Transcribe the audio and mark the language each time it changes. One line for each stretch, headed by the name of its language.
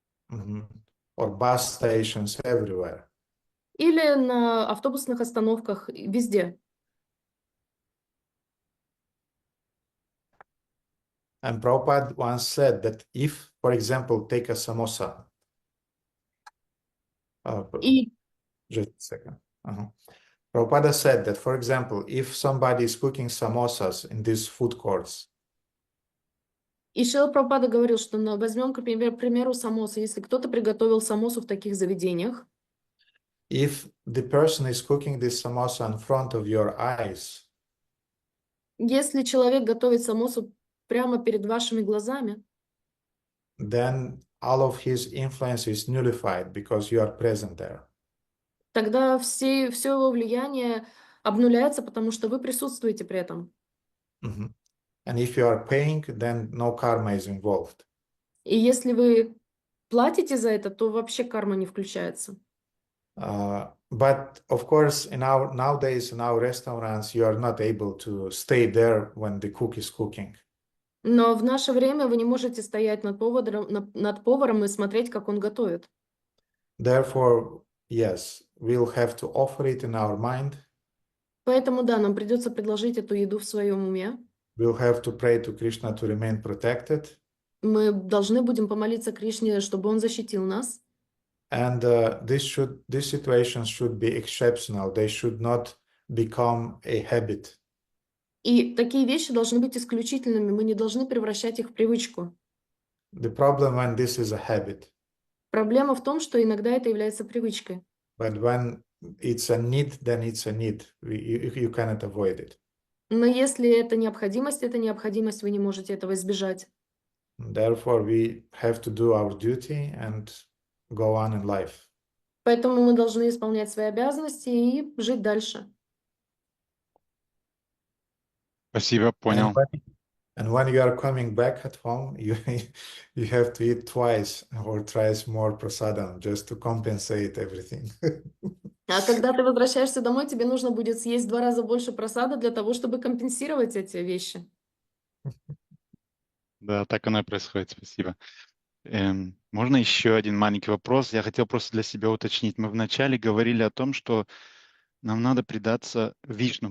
English: Or bus stations everywhere.
Russian: Или на автобусных остановках, везде.
English: And Prabhupada once said that if, for example, take a samosa. Just a second. Prabhupada said that, for example, if somebody is cooking samosas in these food courts.
Russian: И Шрила Прабхупада говорил, что возьмем, к примеру, самосу. Если кто-то приготовил самосу в таких заведениях,
English: if the person is cooking this samosa in front of your eyes,
Russian: если человек готовит самосу прямо перед вашими глазами,
English: then all of his influence is nullified because you are present there.
Russian: Тогда все его влияние обнуляется, потому что вы присутствуете при этом.
English: And if you are paying, then no karma is involved.
Russian: И если вы платите за это, то вообще карма не включается.
English: But of course, nowadays in our restaurants, you are not able to stay there when the cook is cooking.
Russian: Но в наше время вы не можете стоять над поваром и смотреть, как он готовит.
English: Therefore, yes, we'll have to offer it in our mind.
Russian: Поэтому да, нам придется предложить эту еду в своем уме.
English: We'll have to pray to Krishna to remain protected.
Russian: Мы должны будем помолиться Кришне, чтобы он защитил нас.
English: And these situations should be exceptional. They should not become a habit.
Russian: И такие вещи должны быть исключительными, мы не должны превращать их в привычку.
English: The problem when this is a habit,
Russian: Проблема в том, что иногда это является привычкой.
English: but when it's a need, then it's a need. You cannot avoid it.
Russian: Но если это необходимость, вы не можете этого избежать.
English: Therefore, we have to do our duty and go on in life.
Russian: Поэтому мы должны исполнять свои обязанности и жить дальше. Спасибо,
English: And
Russian: понял.
English: when you are coming back at home, you have to eat twice or thrice more prasadam just to compensate everything.
Russian: А когда ты возвращаешься домой, тебе нужно будет съесть 2 раза больше просада для того, чтобы компенсировать эти вещи. Да, так оно и происходит. Спасибо. Можно еще один маленький вопрос? Я хотел просто для себя уточнить. Мы вначале говорили о том, что нам надо предаться Вишну.